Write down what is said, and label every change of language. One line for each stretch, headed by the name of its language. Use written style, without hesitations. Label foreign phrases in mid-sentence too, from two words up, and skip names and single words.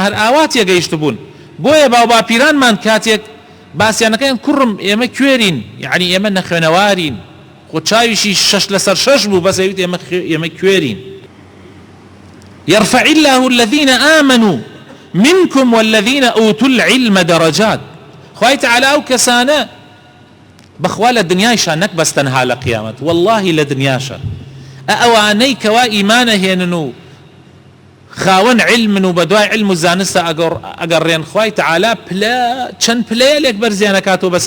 Central Kurdish: هەر ئاوا تێگەیشت بوون بۆیە باو باپیرانمان کاتێک باسییانەکەیان کوڕم ئێمە کوێرین یعنی ئێمە نەخوێنەوارین خۆ چاویشی 6/6 بوو بەسەویت ئێمە کوێرین
Arabic: يرفع الله الذين آمنوا منكم والذين أوتوا العلم درجات
Central Kurdish: خوای تعالی ئەو کەسانە بەخوا لە دنیایشان نەک بەس تەنها لە قیامەت والله لە دنیاشە ئەوانەی کەوا ئیمانە هێنن و خاوەن علمن و بەدوای علم و زانستە ئەگەڕێن خوای تعالی چەند پلەیەک بەرزیانەکاتەوە بەسەر